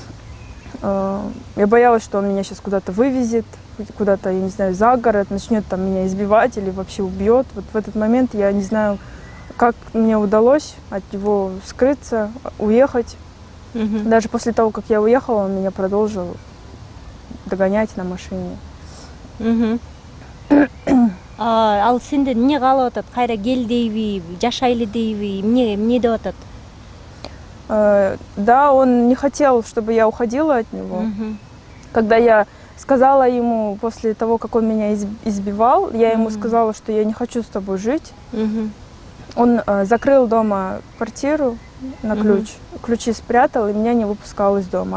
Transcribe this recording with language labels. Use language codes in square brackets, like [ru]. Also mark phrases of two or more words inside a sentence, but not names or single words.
[ru] Я боялась, что он меня сейчас куда-то вывезет, куда-то, я не знаю, за город, начнет там меня избивать или вообще убьет. Вот в этот момент я не знаю, как мне удалось от него скрыться, уехать. Даже после того, как я уехала, он меня продолжил догонять на машине. [ky] Ал сенден эмне каалап атат? Кайра кел дейби, жашайлы дейби, эмне деп атат? [ru] Да, он не хотел, чтобы я уходила от него. Когда я сказала ему, после того, как он меня избивал, я ему сказала, что я не хочу с тобой жить. Он закрыл дома квартиру на ключ, ключи спрятал и меня не выпускал из дома.